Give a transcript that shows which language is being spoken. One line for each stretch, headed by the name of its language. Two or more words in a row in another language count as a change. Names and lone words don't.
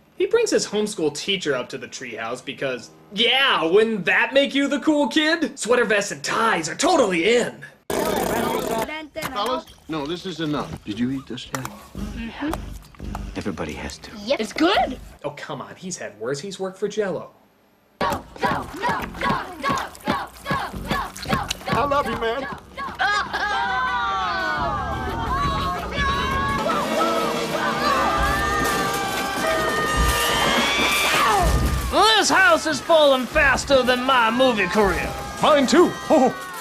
English: He brings his homeschool teacher up to the treehouse because, yeah, wouldn't that make you the cool kid? Sweater vests and ties are totally in. Fellas, no, this is enough. Did you eat this yet? Mm-hmm. Everybody has to. Yep. It's good. Oh, come on, he's had worse. He's worked for Jell-O. Go, go, go, go, go, go, go, go, go. I love you, man. This house is falling faster than my movie career. Mine too. Ho ho!